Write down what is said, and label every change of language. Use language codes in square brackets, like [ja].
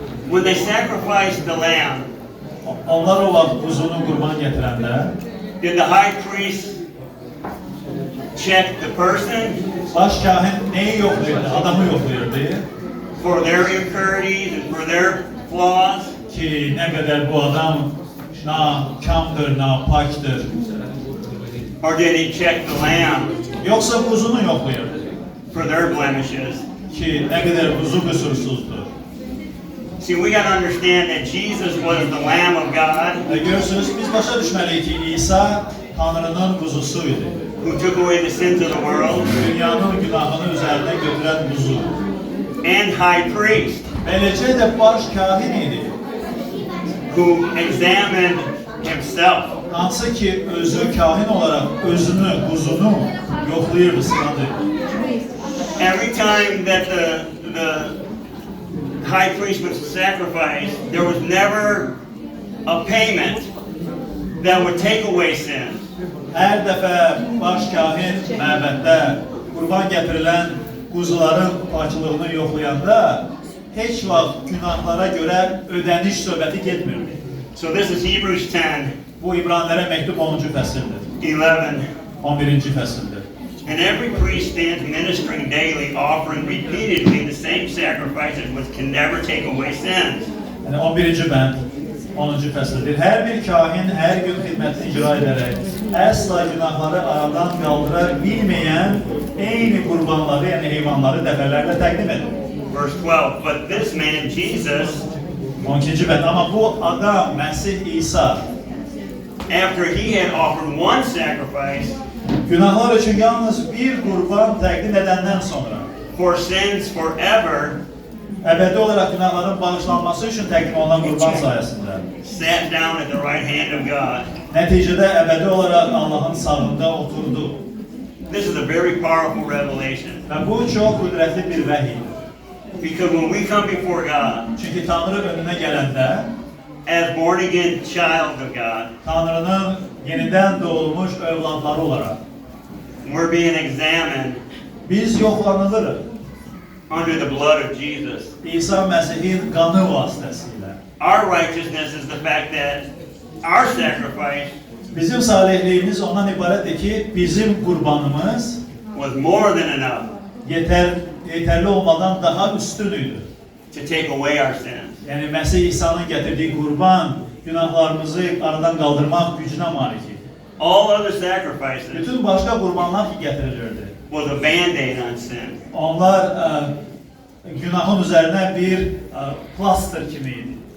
[en] when they sacrificed the lamb, [az] Onlar o vaxt quzunu qurban gətirəndə, [en] did the high priest check the person [az] baş kahin neyi yoxlayırdı? Adamı yoxlayırdı [en] for their impurities and for their flaws? [az] ki, nə qədər bu adam nakamdır, napaktır. [en] Or did he check the lamb [az] Yoxsa quzunu yoxlayırdı [en] for their blemishes? [az] ki, nə qədər quzu qüsursuzdur. [en] See, we got to understand that Jesus was the Lamb of God [az] Və görürsünüz, biz başa düşməliyik ki, İsa Tanrının quzusu idi. [en] who took away the sins of the world, [az] Dünyanın günahını üzərinə götürən quzu. [en] and high priest [az] Beləcə də baş kahin idi. [en] who examined himself. [az] Hansı ki, özü kahin olaraq özünü, quzunu yoxlayırdı, sınadı. [en] Every time that the high priest was sacrificed, there was never a payment that would take away sin. [az] Hər dəfə baş kahin məbəddə qurban gətirilən quzuların paklığını yoxlayanda heç vaxt günahlara görə ödəniş söhbəti getmirdi. [en] So this is Hebrews 10, [az] Bu İbranilərə məktub 10-cu fəsildir, [en] 11. [az] 11-ci fəsildir. [en] And every priest stands ministering daily, offering repeatedly the same sacrifices which can never take away sins. [az] Yəni 11-ci bənd 10-cu fəsildir. Hər bir kahin hər gün xidmətini icra edərək əsla günahları aradan qaldıra bilməyən eyni qurbanları, yəni heyvanları dəfələrlə təqdim edir. [en] Verse 12, but this man Jesus, [az] 12-ci bənd. Amma bu adam Məsih İsa [en] after he had offered one sacrifice [az] günahlar üçün yalnız bir qurban təqdim edəndən sonra [en] for sins forever, [az] əbədi olaraq günahların bağışlanması üçün təqdim olunan qurban sayəsində [en] sat down at the right hand of God. [az] nəticədə əbədi olaraq Allahın sağında oturdu. [en] This is a very powerful revelation. [az] Və bu çox qüdrətli bir vəhiydir. [en] Because when we come before God [az] Çünki Tanrı önünə gələndə [en] as born again child of God, [az] Tanrının yenidən doğulmuş övladları olaraq [en] we're being examined [az] biz yoxlanılırıq [en] under the blood of Jesus. [az] İsa Məsihin qanı vasitəsilə. [en] Our righteousness is the fact that our sacrifice [az] Bizim salihliyimiz ondan ibarətdir ki, bizim qurbanımız [en] was more than enough [az] yetərli olmadan daha üstün idi. [en] to take away our sins. [az] Yəni Məsih İsa'nın gətirdiyi qurban günahlarımızı aradan qaldırmaq gücünə malik idi. [en] All other sacrifices [az] Bütün başqa qurbanlar ki gətirilirdi. [en] was a band-aid on sin. [az] Onlar günahın üzərinə bir plaster kimi idi.